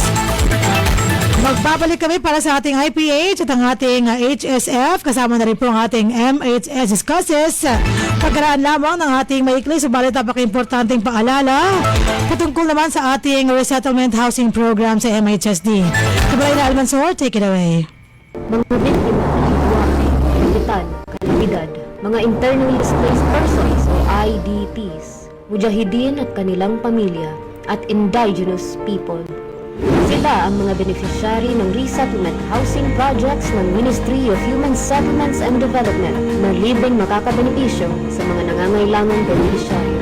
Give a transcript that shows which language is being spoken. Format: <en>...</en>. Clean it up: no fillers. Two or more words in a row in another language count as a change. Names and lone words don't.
<tl>Magbabalik kami para sa ating IPH at ang ating HSF, kasama na rin po ang ating MHS Discusses. Pagkaraan lamang ng ating maikli subalit napaka-importanting paalala patungkol naman sa ating</tl> <en>resettlement housing program</en> <tl>sa MHSD. Kabalay Almansor,</tl> <en>take it away.</en> <tl>Mga biktima, kapitan, kalidad, mga</tl> <en>internally displaced persons</en> <tl>o IDPs, mujahidin at kanilang pamilya, at</tl> <en>indigenous people.</en> <tl>Sila ang mga beneficiary ng</tl> <en>resettlement housing projects</en> <tl>ng Ministry of Human Settlements and Development na libreng makakabenepisyo sa mga nangangailangang beneficiaryo.</tl>